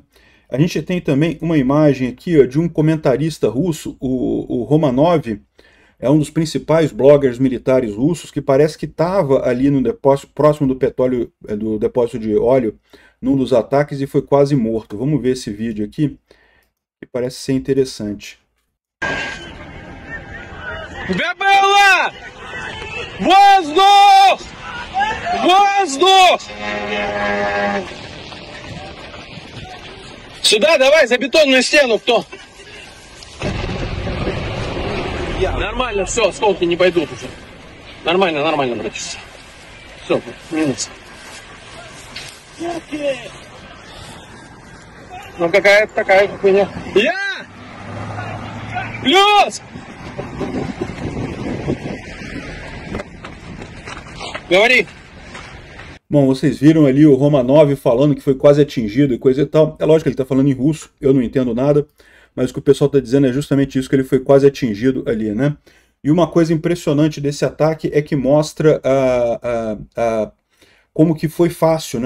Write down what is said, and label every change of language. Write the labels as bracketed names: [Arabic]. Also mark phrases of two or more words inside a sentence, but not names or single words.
[Portuguese] A gente tem também uma imagem aqui, ó, de um comentarista russo, o Romanov, é um dos principais bloggers militares russos, que parece que estava ali no depósito, próximo do petróleo, do depósito de óleo, num dos ataques e foi quase morto. Vamos ver esse vídeo aqui, que parece ser interessante. [Russian] Габела! Воздух! Воздух! Сюда, давай, за бетонную стену, кто? Нормально, все, осколки не пойдут уже. Нормально, нормально, братишка. Все, минус. Ну какая-то такая хуйня. Я! Плюс! Говори. [Portuguese] Bom, vocês viram ali o Romanov falando que foi quase atingido e coisa e tal. É lógico que ele está falando em russo, eu não entendo nada, mas o que o pessoal está dizendo é justamente isso, que ele foi quase atingido ali, né? E uma coisa impressionante desse ataque é que mostra como que foi fácil, né?